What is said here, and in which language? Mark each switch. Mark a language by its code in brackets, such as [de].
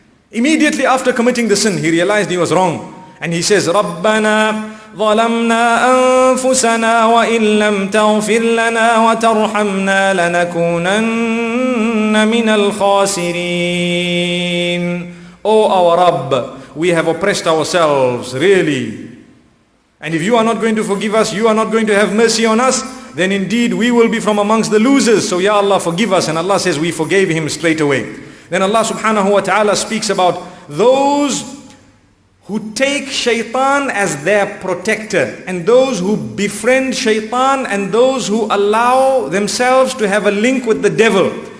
[en] Immediately after committing the sin, he realized he was wrong. And he says, [ar] رَبَّنَا ظَلَمْنَا أَنفُسَنَا وَإِن لَمْ تَغْفِرْ لَنَا وَتَرْحَمْنَا لَنَكُونَنَّ مِنَ الْخَاسِرِينَ. [en] O our Rabb, we have oppressed ourselves, really. And if you are not going to forgive us, you are not going to have mercy on us, then indeed we will be from amongst the losers. So Ya Allah, forgive us. And Allah says we forgave him straight away. Then Allah subhanahu wa ta'ala speaks about those who take Shaitan as their protector, and those who befriend Shaitan, and those who allow themselves to have a link with the devil.